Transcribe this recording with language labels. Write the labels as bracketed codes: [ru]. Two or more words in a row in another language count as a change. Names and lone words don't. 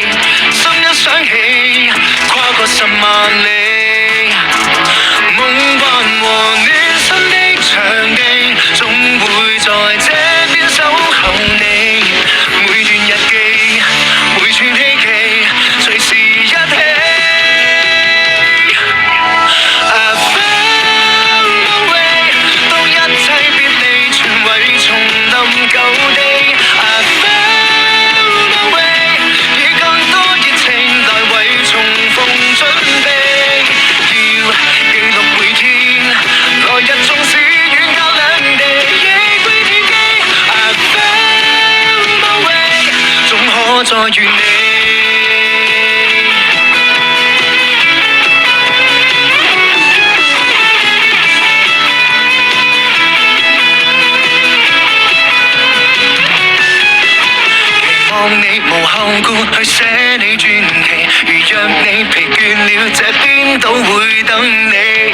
[yue] 心一想起，跨過10萬里，夢幻和暖心的場地，總會在這守候你，每段日記，每串希冀，隨時一起。 [en] I found my way， [yue] 當一切別離，全為重臨舊地。 [en] I found my way， [yue] 以更多熱情來為重逢準備。要記錄每天，來日縱使遠隔兩地。我在原地，期望你無後顧去寫你傳奇，如若你疲倦了，這邊都會等你。